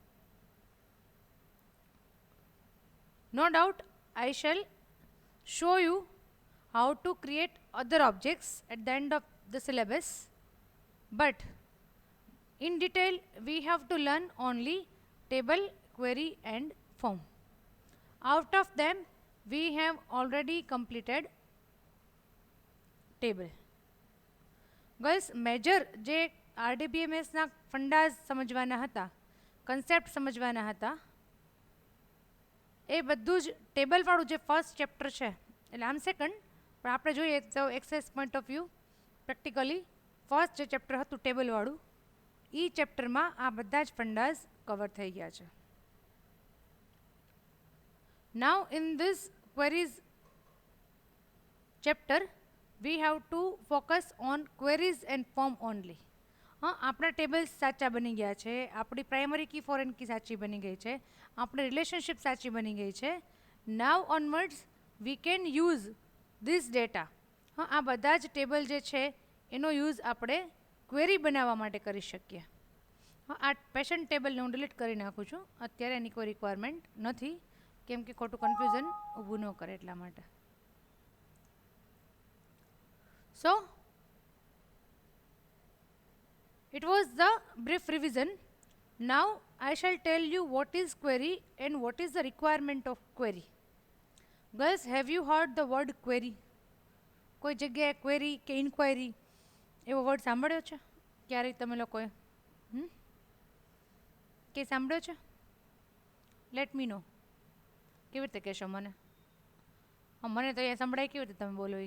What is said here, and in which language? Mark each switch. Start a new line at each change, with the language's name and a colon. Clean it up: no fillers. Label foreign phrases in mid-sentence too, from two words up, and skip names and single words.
English: No doubt I shall show you how to create other objects at the end of the syllabus, but in detail we have to learn only table, query and form. Out of them we have already completed table. Girls,
Gujarati: મેજર જે RDBMSના ફંડાઝ સમજવાના હતા, કન્સેપ્ટ સમજવાના હતા, એ બધું જ ટેબલવાળું જે
English: first chapter
Gujarati: છે, એટલે આમ સેકન્ડ, પણ આપણે જોઈએ તો
English: Access point of view practically first
Gujarati: જે ચેપ્ટર હતું ટેબલવાળું, એ ચેપ્ટરમાં આ બધા જ ફંડાઝ કવર થઈ ગયા છે.
English: Now in this queries chapter, we have to focus on queries and form only.
Gujarati: હા, આપણા ટેબલ્સ સાચા બની ગયા છે, આપણી
English: primary key foreign key
Gujarati: સાચી બની ગઈ છે, આપણી રિલેશનશિપ સાચી બની ગઈ છે.
English: Now onwards we can use this data.
Gujarati: હા, આ બધા જ ટેબલ જે છે એનો યુઝ આપણે ક્વેરી બનાવવા માટે કરી શકીએ. હા, આ પેશન્ટ ટેબલને હું ડિલીટ કરી નાખું છું, અત્યારે એની કોઈ રિક્વાયરમેન્ટ નથી, કેમ કે ખોટું કન્ફ્યુઝન ઊભું ન કરે એટલા માટે.
English: So, it was the brief revision. Now I shall tell you what is query and what is the requirement of query. Girls, have you heard the word query?
Gujarati: કોઈ જગ્યાએ query કે inquiry એવો વર્ડ સાંભળ્યો છે ક્યારેય તમે લોકોએ? કે સાંભળ્યો છે?
English: let me know.
Gujarati: કેવી રીતે કહેશો મને? હા, મને તો અહીંયા સંભળાય કેવી રીતે તમે બોલો એ.